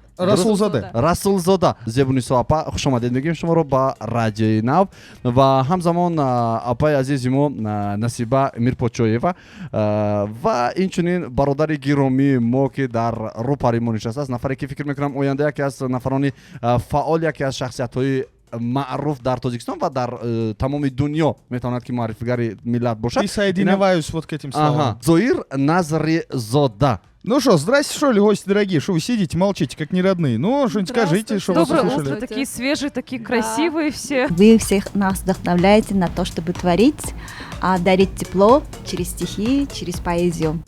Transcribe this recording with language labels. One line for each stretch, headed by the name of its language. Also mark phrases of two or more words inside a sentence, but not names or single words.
Tajik: Расулзода Зебунисо апа, хуш омадед мегӯем шуморо ба радиои Нав ва ҳамзамон апаи азизи мо Насиба Мирпочоева ва инчунин бародари гиромии мо ки дар рӯпари мо нишастааст, нафаре ки фикр мекунам оянда яке аз нафарони фаъол, яке аз шахсиятҳои маъруф дар Тоҷикистон ва дар тамоми дунё метавонад ки муаррифигари миллат бошад.
Russian: Присоединяюсь вот к этим словам. Зоир Назризода. Ну что, здрасте, что ли, гости дорогие, что вы сидите, молчите, как неродные? Ну, что-нибудь скажите, что вас Доброе услышали. утро, такие свежие, такие красивые все. Вы всех нас вдохновляете на то, чтобы творить, дарить тепло через стихи, через поэзию.